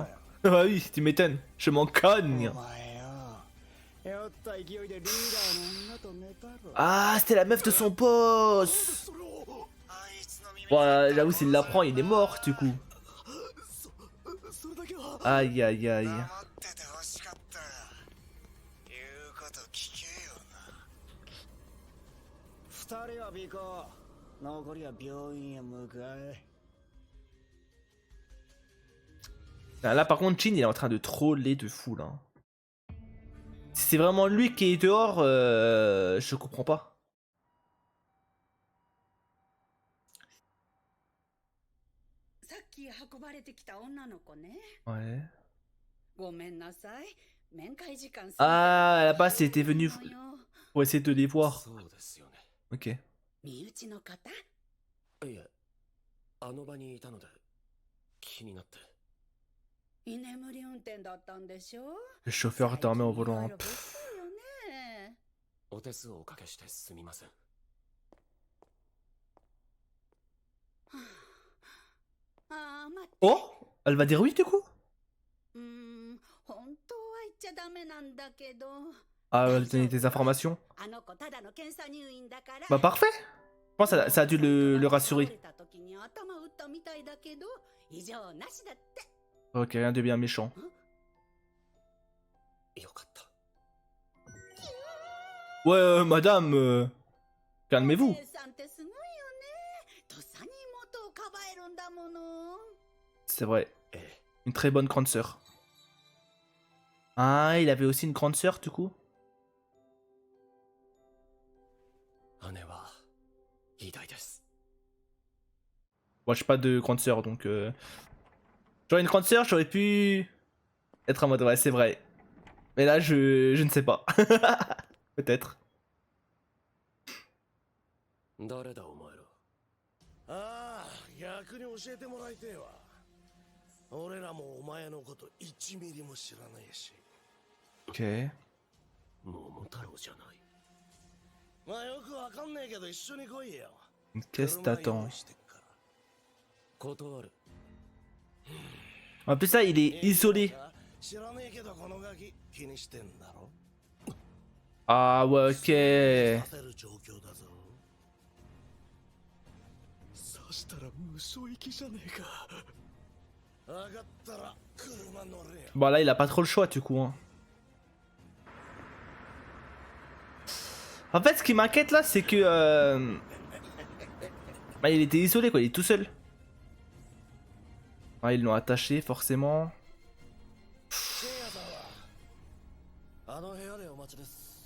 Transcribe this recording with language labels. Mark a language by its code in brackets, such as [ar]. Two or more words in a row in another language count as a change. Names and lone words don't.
[fr] Ah oui, tu m'étonnes, je m'en cogne. Ah, c'était la meuf de son boss. Bon, j'avoue, s'il l'apprend, il est mort, du coup. Aïe aïe aïe. [ja] 黙ってて欲しかった。言うこと聞けよな。二人は尾行。残りは病院へ向かえ。 [fr] Là par contre Chin il est en train de troller de fou là. Si c'est vraiment lui qui est dehors, je comprends pas. [ja] さっき運ばれてきた女の子ね。 [fr] Ouais. [ja] ごめんなさい。面会時間過ぎて [fr] Ah, là-bas c'était venu [ja] のよ [fr] pour essayer de les voir. [ja] そうですよね。 [fr] Ok. [ja] 身内の方？いえ、あの場にいたので気になって。居眠り運転だったんでしょ？ [fr] Le chauffeur dormait au volant. [ja] 最近いろいろですよね。お手数をおかけしてすみません。ああ、待って。 [fr] Oh, elle va dire oui du coup? [ja] 本当は言っちゃダメなんだけど。 [fr] Ah, elle va donner des informations. [ja] あの子ただの検査入院だから。 [fr] Bah parfait. Je pense que ça a dû le rassurer. [ja] 倒れた時に頭打ったみたいだけど、異常なしだって。 [fr] Ok, rien de bien méchant. [ja] よかった。 [fr] Ouais, madame, calmez-vous. [ja] お姉さんってすごいよね。とっさに妹をかばえるんだもの。 [fr] C'est vrai. [ja] ええ、 [fr] Une très bonne grande sœur. Ah, il avait aussi une grande sœur du coup? [ja] 姉は偉大です。 [fr] Moi, j'ai pas de grande sœur donc. J'aurais une grande sœur, j'aurais pu être en mode ouais, c'est vrai. Mais là, je ne sais pas. Peut-être. [ja] 誰だお前ら。ああ、逆に教えてもらいてえわ。俺らもお前のこと1ミリも知らないし。 [fr] Ok. [ja] 桃太郎じゃない。まあよくわかんねえけど一緒に来いよ。 [fr] Qu'est-ce que t'attends? [ja] 断る。 [fr] En plus, ça, il est isolé. [ja] 知らねえけどこのガキ気にしてんだろ。 [fr] Ah, ouais, ok. [ja] させる状況だぞ。そしたら無所行きじゃねえか。上がったら車乗れよ。 [fr] Bon, là, il a pas trop le choix du coup. Hein. En fait, ce qui m'inquiète là, c'est que. Bah, il était isolé quoi, il est tout seul. Ah, ils l'ont attaché forcément. [ja] せいやさんはあの部屋でお待ちです。